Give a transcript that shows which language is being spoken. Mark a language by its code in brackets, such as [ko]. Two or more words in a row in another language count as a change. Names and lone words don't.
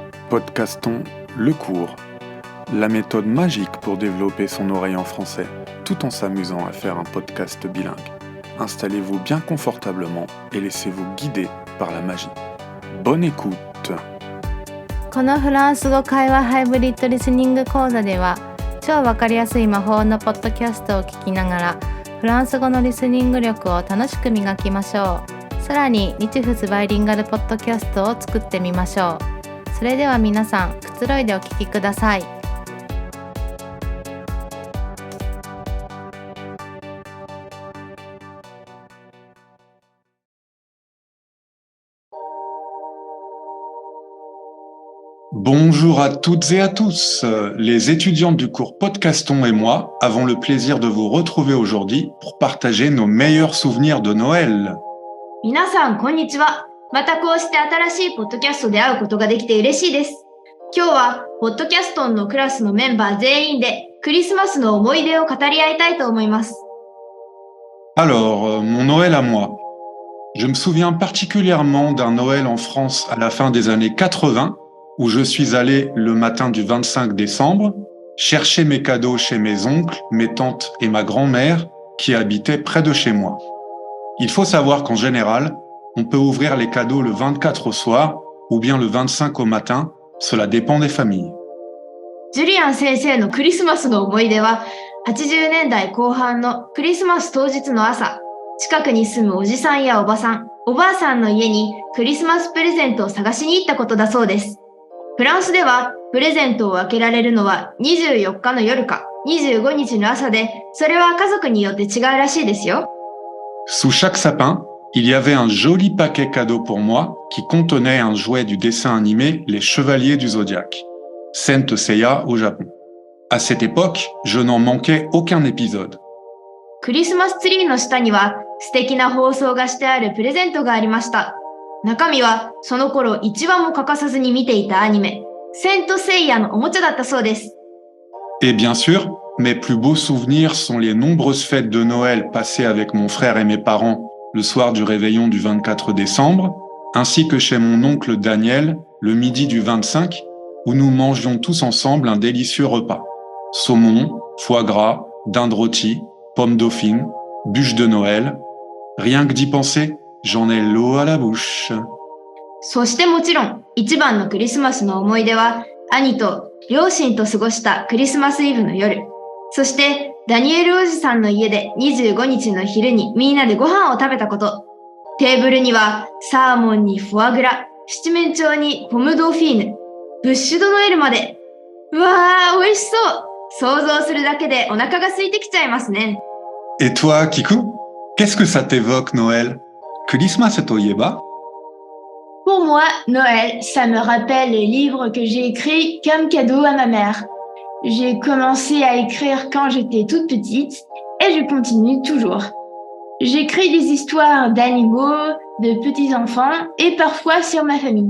[fr] Podcastons le cours, la méthode magique pour développer son oreille en français, tout en s'amusant à faire un podcast bilingue. Installez-vous bien confortablement et laissez-vous guider par la magie. Bonne écoute! [ja] このフランス語会話ハイブリッドリスニング講座では、超わかりやすい魔法のポッドキャストを聞きながら、フランス語のリスニング力を楽しく磨きましょう。さらに日仏バイリンガルポッドキャストを作ってみましょう。それでは皆さん、くつろいでお聞きください。 [fr] Bonjour à toutes et à tous. Les étudiants du cours Podcastons et moi avons le plaisir de vous retrouver aujourd'hui pour partager nos meilleurs souvenirs de Noël. [ja] 皆さん、こんにちは。またこうして新しいポッドキャストで会うことができて嬉しいです。今日は、ポッドキャストンのクラスのメンバー全員で、クリスマスの思い出を語り合いたいと思います。 [fr] Alors, mon Noël à moi. Je me souviens particulièrement d'un Noël en France à la fin des années 80, où je suis allé le matin du 25 décembre, chercher mes cadeaux chez mes oncles, mes tantes et ma grand-mère, qui habitaient près de chez moi. Il faut savoir qu'en général, on peut ouvrir les cadeaux le 24 au soir, ou bien le 25 au matin, cela dépend des familles. [ja] ジュリアン先生のクリスマスの思い出は、80年代後半のクリスマス当日の朝、近くに住むおじさんやおばさん、おばあさんの家にクリスマスプレゼントを探しに行ったことだそうです。フランスではプレゼントを開けられるのは24日の夜か25日の朝で、それは家族によって違うらしいですよ。 [fr] Sous chaque sapin, il y avait un joli paquet cadeau pour moi qui contenait un jouet du dessin animé Les Chevaliers du Zodiaque, Saint Seiya au Japon. À cette époque, je n'en manquais aucun épisode. [ja] クリスマスツリーの下には素敵な包装がしてあるプレゼントがありました。中身はその頃一話も欠かさずに見ていたアニメ、セントセイヤのおもちゃだったそうです。 [fr] Et bien sûr, mes plus beaux souvenirs sont les nombreuses fêtes de Noël passées avec mon frère et mes parents le soir du réveillon du 24 décembre, ainsi que chez mon oncle Daniel le midi du 25, où nous mangions tous ensemble un délicieux repas. Saumon, foie gras, dinde rôtie, pommes dauphines, bûches de Noël. Rien que d'y penser, j'en ai l'eau à la bouche. [ja] そしてもちろん、一番のクリスマスの思い出は、兄と両親と過ごしたクリスマスイブの夜。そして、ダニエルおじさんの家で25日の昼にみんなでご飯を食べたこと。テーブルには、サーモンにフォアグラ、七面鳥にポムドーフィーヌ、ブッシュドノエルまで。うわー、美味しそう。想像するだけでお腹が空いてきちゃいますね。 [fr] Et toi, Kiku? Qu'est-ce que ça t'évoque, Noël? [ja] クリスマスといえば? [fr] Pour moi, Noël, ça me rappelle les livres que j'ai écrits comme cadeau à ma mère. J'ai commencé à écrire quand j'étais toute petite et je continue toujours. J'écris des histoires d'animaux, de petits-enfants et parfois sur ma famille.